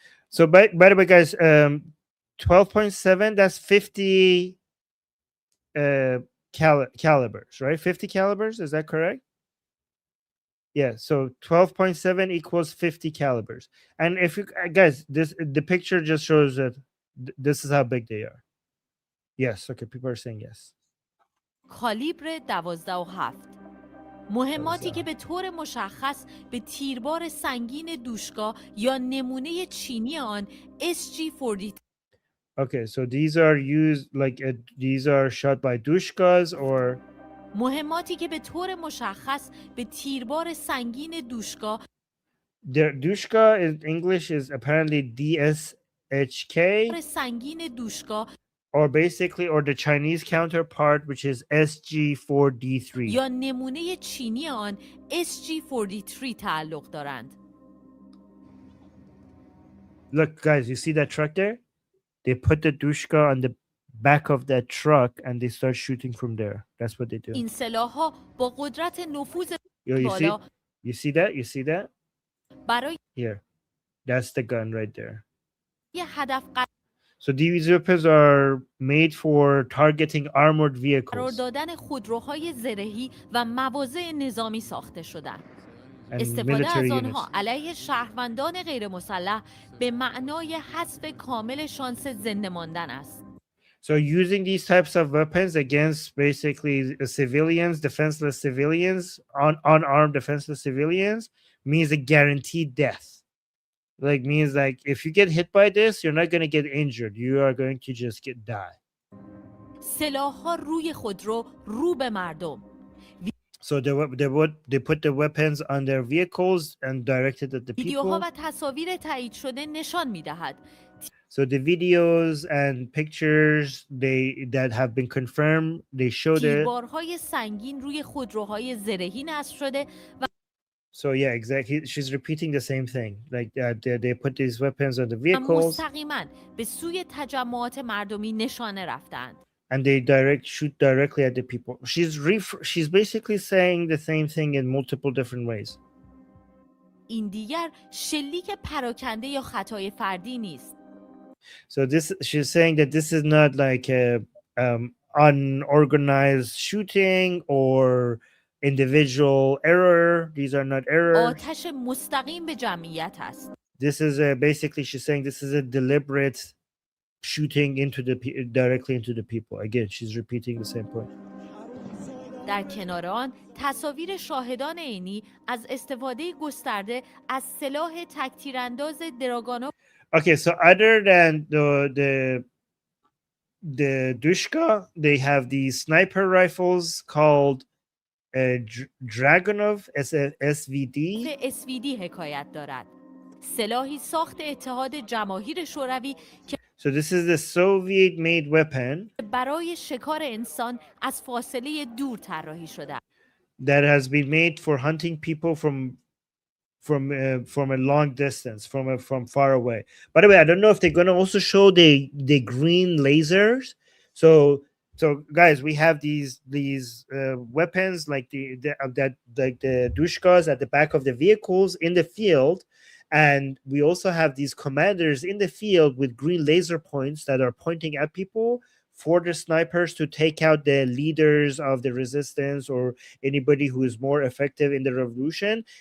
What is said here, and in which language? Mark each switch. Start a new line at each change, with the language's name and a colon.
English: So by the way, guys, 12.7, that's 50 calibers, right? 50 calibers, is that correct? Yeah, so 12.7 equals 50 calibers. And if you guys, the picture just shows that this is how big they are. Yes, okay, people are saying yes.
Persian: کالیبر 12 و 7. مهماتی که به طور مشخص به تیربار سنگین دوشکا یا نمونه چینی آن SG-43.
English: Okay, so these are used like these are shot by dushkas or
Persian: مهماتی که به طور مشخص به تیربار سنگین دوشکا.
English: The dushka in English is apparently DSHK
Persian: سنگین دوشکا
English: or basically or the Chinese counterpart which is SG-4D3
Persian: یا نمونه چینی آن SG-43 تعلق دارند.
English: Look guys, you see that truck there? They put the dushka on the back of that truck and they start shooting from there. That's what they do.
Persian: این سلاح‌ها با قدرت نفوذ بالا.
English: You see that? You see that?
Persian: برای
English: Here. That's the gun right there.
Persian: هدف
English: So these weapons are made for targeting armored vehicles.
Persian: قرار دادن خودروهای زرهی و مواضع نظامی ساخته شدند. استفاده از آنها علیه شهروندان غیر مسلح به معنای حذف کامل شانس زنده ماندن است.
English: So using these types of weapons against basically civilians, defenseless civilians, unarmed defenseless civilians means a guaranteed death. Like means like if you get hit by this, you're not going to get injured. You are going to just die.
Persian: سلاح‌ها روی خودرو رو به مردم.
English: So they put the weapons on their vehicles and directed at the people.
Persian: ویدیوها و تصاویر تایید شده نشان می‌دهد.
English: So the videos and pictures that have been confirmed, they showed it.
Persian: تیربارهای سنگین روی خودروهای زرهی نصب شده و
English: So yeah, exactly. She's repeating the same thing. Like they put these weapons on the vehicles.
Persian: مستقیما به سوی تجمعات مردمی نشانه رفتند.
English: And they shoot directly at the people. She's basically saying the same thing in multiple different ways.
Persian: این دیگر شلیک پراکنده یا خطای فردی نیست.
English: So she's saying that this is not like unorganized shooting or individual error. These are not errors.
Persian: آتش مستقیم به جمعیت است.
English: This is basically she's saying this is a deliberate shooting into directly into the people. Again, she's repeating the same point.
Persian: در کنار آن تصاویر شاهدان عینی از استفاده گسترده از سلاح تک‌تیرانداز دراگانو.
English: Okay, so other than the Dushka, they have these sniper rifles called Dragunov SVD.
Persian: SVD حکایت دارد. سلاحی ساخت اتحاد جماهیر شوروی که
English: So this is the Soviet-made weapon
Persian: برای شکار انسان از فاصله دور طراحی شده.
English: that has been made for hunting people from a long distance, from far away. By the way, I don't know if they're going to also show the green lasers. So guys, we have these weapons like the dushkas at the back of the vehicles in the field, and we also have these commanders in the field with green laser points that are pointing at people for the snipers to take out the leaders of the resistance or anybody who is more effective in the revolution.